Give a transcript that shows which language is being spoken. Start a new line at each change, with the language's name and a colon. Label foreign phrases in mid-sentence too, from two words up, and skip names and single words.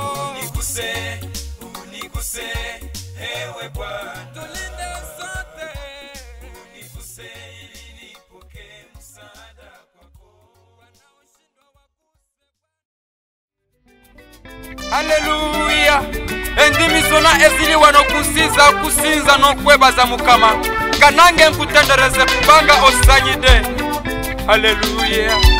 Swahili: Uniguse, uniguse, ewe Bwana. Tulinde sote. Uniguse ili nipokee msaada kwako. Haleluya.
Ganda: Endimi zona ezili wano kusinza, kusinza no kwebaza Mukama. Kanange nkutendereze kubanga osanyide. Haleluya.